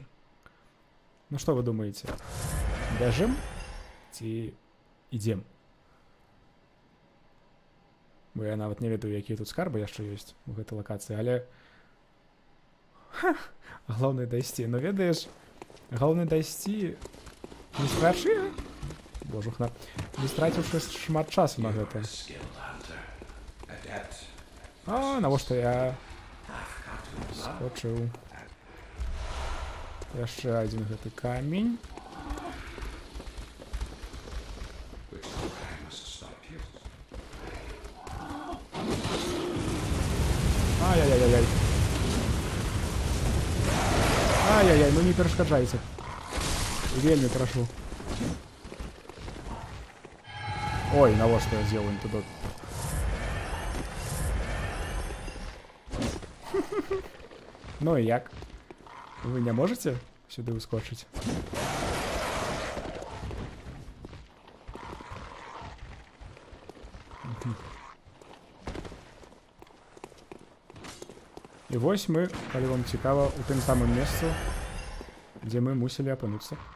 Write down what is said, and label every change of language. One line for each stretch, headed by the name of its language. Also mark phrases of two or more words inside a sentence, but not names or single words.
Belarusian: Ну што вы думаеце? Бяжым ці ідзем? Бо я нават не ведаю, якія тут скарбы яшчэ ёсць у гэтай лакацыі, але галоўнае дайсці. Ну ведаеш, галоўнае дайсці не страчы, божухна, не страціўшы шмат часу на гэта.
English: Skilled hunter. Adept.
Belarusian: А навошта я скочыў? Яшчэ адзін гэты камень.
English: Which I must stop you.
Belarusian: Ай-яй-яй-яй. Ай-яй-яй, ну не перашкаджайце. Вельмі прашу. Ой, навошта я з'еў антидот? Ну і як?
Russian: Вы не можете
Belarusian: сюды ускочыць? І вось мы, калі вам цікава, у тым самым месцы, дзе мы мусілі апынуцца.